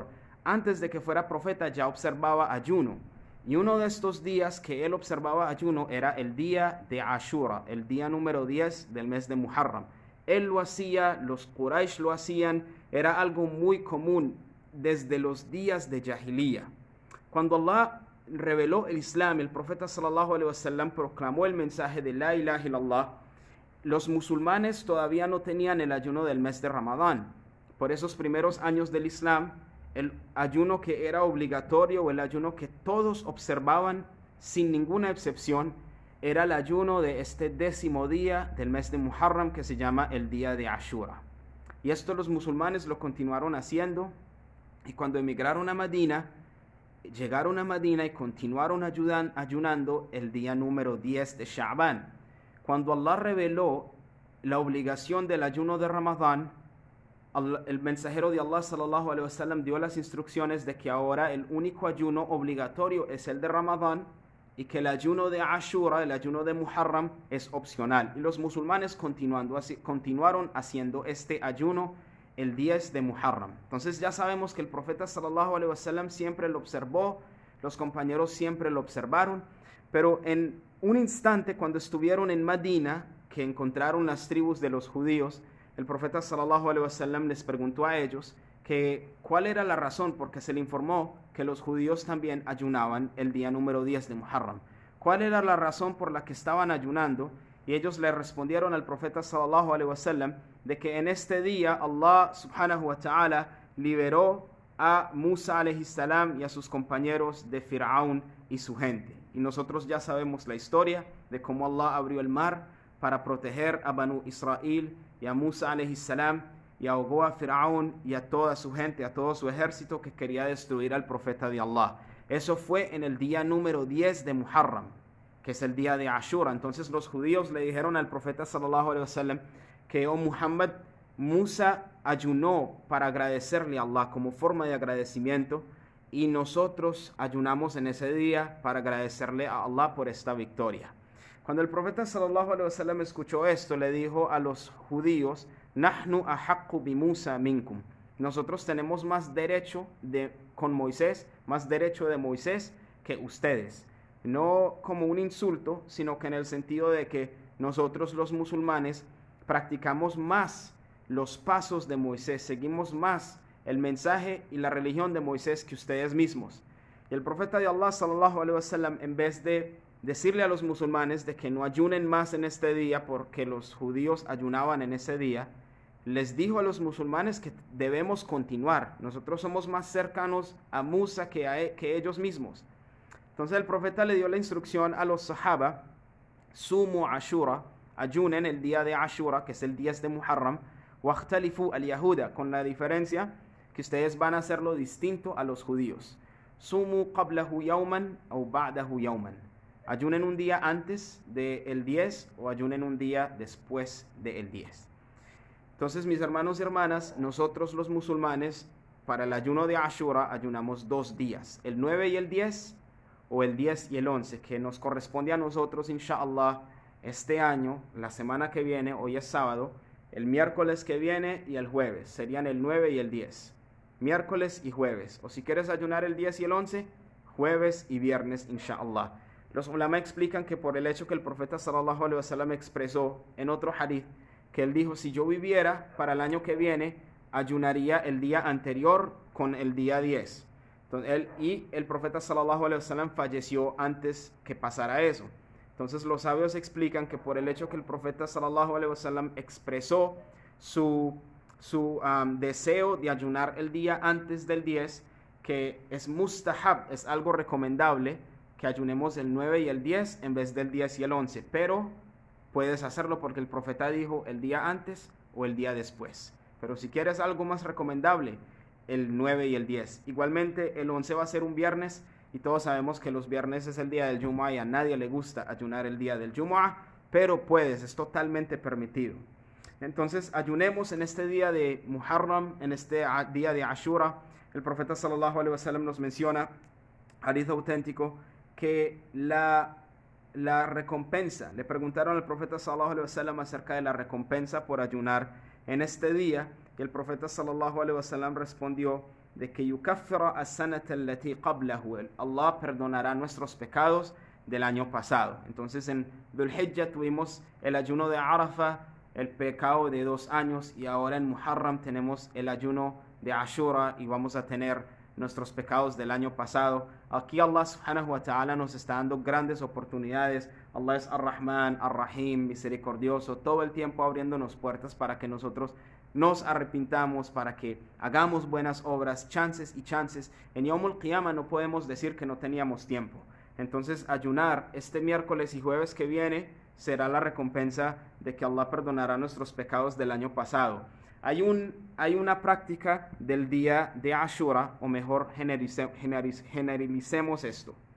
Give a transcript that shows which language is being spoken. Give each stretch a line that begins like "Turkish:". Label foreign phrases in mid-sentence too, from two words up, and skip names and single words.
Spanish: Antes de que fuera profeta, ya observaba ayuno. Y uno de estos días que él observaba ayuno era el día de Ashura, el día número 10 del mes de Muharram. Él lo hacía, los Quraysh lo hacían, era algo muy común desde los días de Jahiliya. Cuando Allah reveló el Islam, el profeta
Arabic: صلى الله عليه وسلم
Spanish: proclamó el mensaje de
Arabic: لا إله إلا الله.
Spanish: Los musulmanes todavía no tenían el ayuno del mes de Ramadán. Por esos primeros años del Islam, el ayuno que era obligatorio o el ayuno que todos observaban sin ninguna excepción era el ayuno de este 10º día del mes de Muharram, que se llama el día de Ashura. Y esto los musulmanes lo continuaron haciendo, y cuando emigraron a Medina, llegaron a Medina y continuaron ayunando el día número 10 de Sha'ban. Cuando Allah reveló la obligación del ayuno de Ramadán, el mensajero de Allah
Arabic: صلى الله عليه وسلم
Spanish: dio las instrucciones de que ahora el único ayuno obligatorio es el de Ramadán y que el ayuno de Ashura, el ayuno de Muharram, es opcional. Y los musulmanes continuaron haciendo este ayuno el 10 de Muharram. Entonces ya sabemos que el profeta
Arabic: صلى الله عليه وسلم
Spanish: siempre lo observó, los compañeros siempre lo observaron, pero en un instante cuando estuvieron en Medina, que encontraron las tribus de los judíos, el profeta
Arabic: صلى الله عليه وسلم
Spanish: les preguntó a ellos que cuál era la razón, porque se le informó que los judíos también ayunaban el día número 10 de Muharram. ¿Cuál era la razón por la que estaban ayunando? Y ellos le respondieron al profeta
Arabic: صلى الله عليه وسلم
Spanish: de que en este día Allah
Arabic: سبحانه وتعالى
Spanish: liberó a Musa
Arabic: عليه السلام
Spanish: y a sus compañeros de Firaún y su gente. Y nosotros ya sabemos la historia de cómo Allah abrió el mar para proteger a Banu Israel y a Musa
Arabic: عليه السلام,
Spanish: y ahogó a Firaún y a toda su gente, a todo su ejército que quería destruir al profeta de Allah. Eso fue en el día número 10 de Muharram, que es el día de Ashura. Entonces los judíos le dijeron al profeta
Arabic: صلى الله عليه وسلم
Spanish: que, oh Muhammad, Musa ayunó para agradecerle a Allah como forma de agradecimiento, y nosotros ayunamos en ese día para agradecerle a Allah por esta victoria. Cuando el profeta
Arabic: صلى الله عليه وسلم
Spanish: escuchó esto, le dijo a los judíos:
Arabic: نحن أحق بموسى منكم.
Spanish: Nosotros tenemos más derecho con Moisés, más derecho de Moisés que ustedes. No como un insulto, sino que en el sentido de que nosotros los musulmanes practicamos más los pasos de Moisés, seguimos más el mensaje y la religión de Moisés que ustedes mismos. Y el profeta de Allah
Arabic: صلى الله عليه وسلم,
Spanish: en vez de decirle a los musulmanes de que no ayunen más en este día porque los judíos ayunaban en ese día, les dijo a los musulmanes que debemos continuar. Nosotros somos más cercanos a Musa que ellos mismos. Entonces el profeta le dio la instrucción a los sahaba:
Arabic: صوموا عاشوراء,
Spanish: ayunen el día de Ashura, que es el 10 de Muharram,
Arabic: وخالفوا اليهود,
Spanish: con la diferencia que ustedes van a hacerlo distinto a los judíos.
Arabic: صوموا قبله يوما أو بعده يوما.
Spanish: Ayunen un día antes del 10 o ayunen un día después del 10. Entonces, mis hermanos y hermanas, nosotros los musulmanes, para el ayuno de Ashura, ayunamos 2 días, el 9 y el 10, o el 10 y el 11, que nos corresponde a nosotros, inshallah, este año, la semana que viene. Hoy es sábado, el miércoles que viene y el jueves, serían el 9 y el 10, miércoles y jueves. O si quieres ayunar el 10 y el 11, jueves y viernes, inshallah. Los ulama explican que por el hecho que el profeta
Arabic: صلى الله عليه وسلم
Spanish: expresó en otro hadith, que él dijo: si yo viviera para el año que viene, ayunaría el día anterior con el día 10. Entonces, el profeta
Arabic: صلى الله عليه وسلم
Spanish: falleció antes que pasara eso. Entonces los sabios explican que por el hecho que el profeta
Arabic: صلى الله عليه وسلم
Spanish: expresó su deseo de ayunar el día antes del 10, que es mustahab, es algo recomendable, que ayunemos el 9 y el 10 en vez del 10 y el 11, pero puedes hacerlo porque el profeta dijo el día antes o el día después. Pero si quieres algo más recomendable, el 9 y el 10. Igualmente el 11 va a ser un viernes, y todos sabemos que los viernes es el día del Jumu'ah y a nadie le gusta ayunar el día del Jumu'ah, pero puedes, es totalmente permitido. Entonces ayunemos en este día de Muharram, en este día de Ashura. El profeta
Arabic: صلى الله عليه وسلم
Spanish: nos menciona, hadith auténtico, que la la recompensa. Le preguntaron al profeta
Arabic: صلى الله عليه وسلم
Spanish: acerca de la recompensa por ayunar en este día, y el profeta
Arabic: صلى الله عليه وسلم
Spanish: respondió de que
Arabic: يكفر السنة التي قبله,
Spanish: Allah perdonará nuestros pecados del año pasado. Entonces en Dhul Hijjah tuvimos el ayuno de Arafah, el pecado de 2 años, y ahora en Muharram tenemos el ayuno de Ashura y vamos a tener nuestros pecados del año pasado. Aquí Allah
Arabic: سبحانه وتعالى
Spanish: nos está dando grandes oportunidades. Allah es
Arabic: الرحمن، الرحيم,
Spanish: misericordioso, todo el tiempo abriéndonos puertas para que nosotros nos arrepintamos, para que hagamos buenas obras, chances y chances. En
Arabic: يوم القيامة
Spanish: no podemos decir que no teníamos tiempo. Entonces ayunar este miércoles y jueves que viene será la recompensa de que Allah perdonará nuestros pecados del año pasado. Hay una práctica del día de Ashura, o mejor generalicemos esto.